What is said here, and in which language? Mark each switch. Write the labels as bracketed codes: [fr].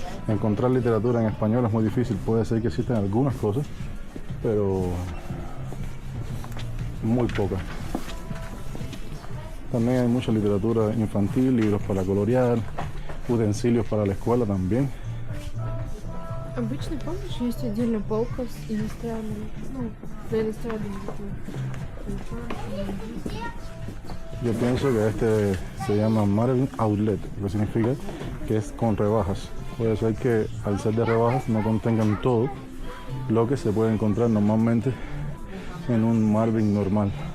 [es] Encontrar literatura en español es muy difícil. Puede ser que existen algunas cosas, pero muy pocas. También hay mucha literatura infantil, libros para colorear, utensilios para la escuela también. [ru] Обычно, помнишь, есть отдельная полка с иностранными, ну, для иностранных языков. [es] Yo pienso que este se llama Marvin Outlet, lo que significa que es con rebajas. Puede ser que al ser de rebajas no contengan todo lo que se puede encontrar normalmente en un Marvin normal.